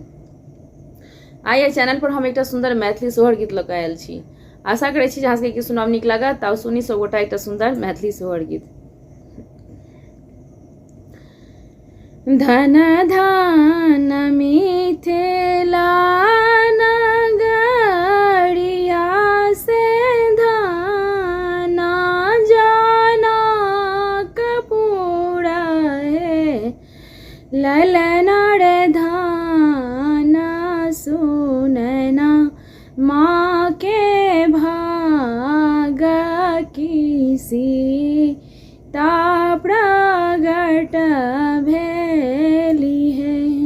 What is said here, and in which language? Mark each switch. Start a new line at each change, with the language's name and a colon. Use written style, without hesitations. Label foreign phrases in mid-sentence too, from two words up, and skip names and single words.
Maithili: आइ एहि चैनल पर हम एकटा सुंदर मैथिली सोहर गीत लऽ कऽ आयल छी। आशा करै छी जे अहाँ सबके सुनब नीक लागत। तऽ सुनी सब गोटा एकटा सुंदर मैथिली सोहर गीत। धन धान मिथिला नगरिया से धाना जनकपुरा हे ललना रे धाना सुनना माँ के भाग की सीता प्रगट भेली है।